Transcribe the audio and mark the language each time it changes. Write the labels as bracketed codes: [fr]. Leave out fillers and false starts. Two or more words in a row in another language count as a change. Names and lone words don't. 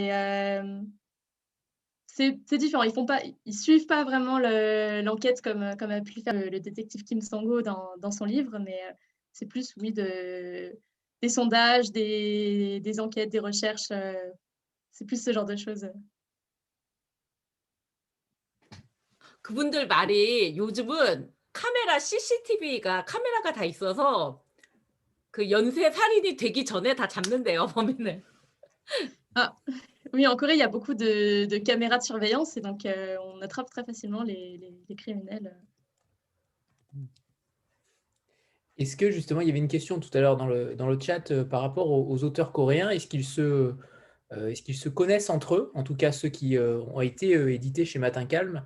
[fr] C'est différent. Ils suivent pas vraiment l'enquête comme a pu le faire le détective Kim Sang-ho dans son livre, mais c'est plus, oui, des sondages, des enquêtes, des recherches. C'est plus ce genre de choses. [ko] 그분들 말이 요즘은 CCTV가 카메라가 다 있어서 그 연쇄 살인이 되기 전에 다 잡는데요, 범인을. [fr] Ah, oui, en Corée, il y a beaucoup de caméras de surveillance et donc on attrape très facilement les criminels. Est-ce que justement, il y avait une question tout à l'heure dans le chat par rapport aux auteurs coréens, est-ce qu'ils se connaissent entre eux, en tout cas ceux qui ont été édités chez Matin Calme?